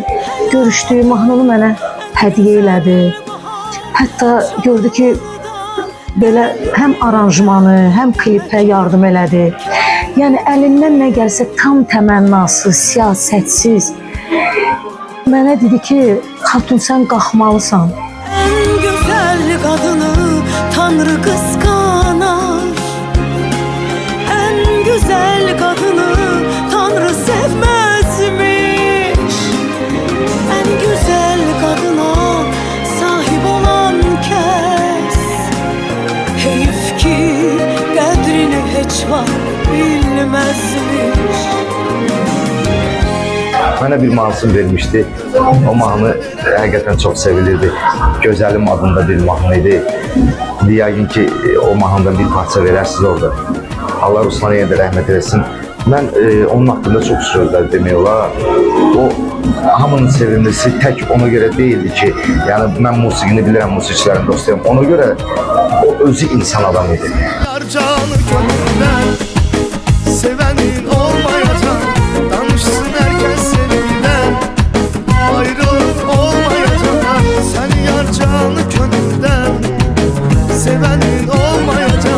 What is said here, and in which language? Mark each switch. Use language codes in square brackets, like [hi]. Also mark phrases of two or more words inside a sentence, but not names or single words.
[az] Görüşdü, mahnını mənə hədiyyə elədi. Hətta gördü ki, belə həm aranjmanı, həm klipə yardım elədi. Yəni əlindən nə gəlsə tam təmənnasız, siyasətsiz. Mənə dedi ki, xatun sən qalxmalısan. [tr] En güzel kadını Tanrı kıskanar. En güzel kadını Tanrı sevmezmiş. En güzel kadına sahip olan kes. Heyif ki kadrini hiç var bilmezmiş. [az] Mənə bir mahnısını vermişdi. O mahnı həqiqətən çox sevilirdi. Gözəlim adında bir mahnı idi. Yəqin ki, o mahnıdan bir parça verərsiniz orada. Allah Ruslan yenə də rəhmət eləsin. Mən onun haqqında çox sözlər demək olar. O hamının sevimlisi tək ona görə deyildi ki, yəni mən musiqini bilirəm, musiqiçilərin dostuyam. Ona görə o özü insan adam idi. [tr] Canı gönlünden sevenin olmayacak. Danışsın herkes sevgiden, ayrılık olmayacak. Sen yar canı gönlünden sevenin olmayacak.